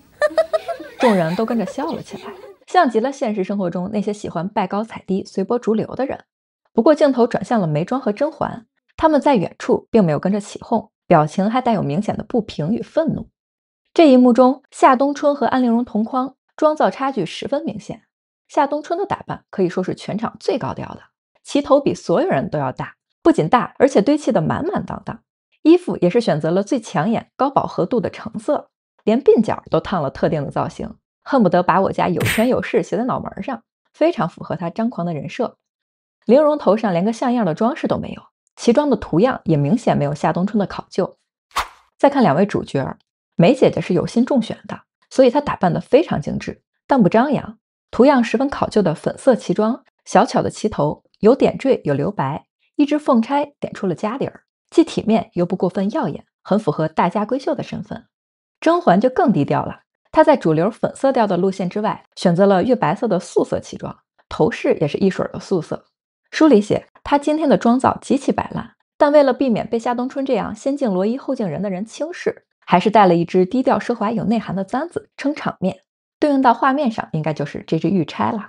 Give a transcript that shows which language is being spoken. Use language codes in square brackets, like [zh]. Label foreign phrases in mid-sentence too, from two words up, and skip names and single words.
[zh] 眾人都跟着笑了起來，像極了現實生活中那些喜歡拜高踩低、隨波逐流的人。不過鏡頭轉向了眉莊和甄嬛，他們在遠處並沒有跟着起哄，表情還帶有明顯的不平與憤怒。這一幕中，夏冬春和安陵容同框，妝造差距十分明顯。夏冬春的打扮可以說是全場最高調的，旗頭比所有人都要大，不僅大，而且堆砌得滿滿當當。衣服也是選擇了最搶眼、高飽和度的橙色，連鬢角都燙了特定的造型，恨不得把我家有權有勢寫在腦門上，非常符合他張狂的人設。陵容頭上連個像樣的裝飾都沒有，旗裝的圖樣也明顯沒有夏冬春的考究。再看2位主角，梅姐姐是有心重選的，所以她打扮得非常精致，但不张揚，圖樣十分考究的粉色旗裝，小巧的旗頭，有点綴有留白，一支凤釵点出了家底兒，既體面又不过分耀眼，很符合大家閨秀的身份。甄嬛就更低調了，她在主流粉色調的路線之外，選擇了月白色的素色旗裝，頭飾也是一水的素色。書裡寫她今天的妝造極其擺爛，但為了避免被夏冬春這樣先敬羅衣後敬人的人輕視，還是帶了一支低調奢華有內涵的簪子撐場面，對應到畫面上應該就是這支玉釵了。